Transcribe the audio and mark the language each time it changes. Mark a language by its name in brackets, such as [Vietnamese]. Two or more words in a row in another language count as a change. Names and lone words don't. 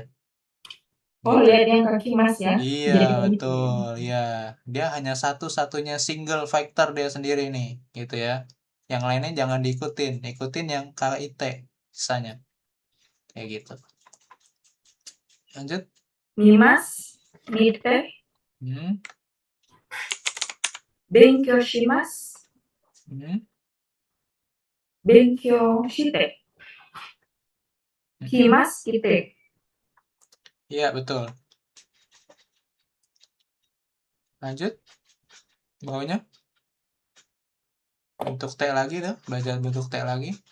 [Indonesian] Oh, lihat yang kakimas ya. Iya, betul. Ya, dia hanya satu-satunya [English] single factor [Indonesian] dia sendiri nih, gitu ya. Yang lainnya jangan diikutin, ikutin yang KIT sisanya. Kayak gitu. Lanjut. [Japanese] 見ます、見て。勉強します. 勉強して. Kimasu, kite. [Indonesian] Iya, betul. Lanjut. Bawahnya. Bentuk T lagi tuh, baca bentuk T lagi.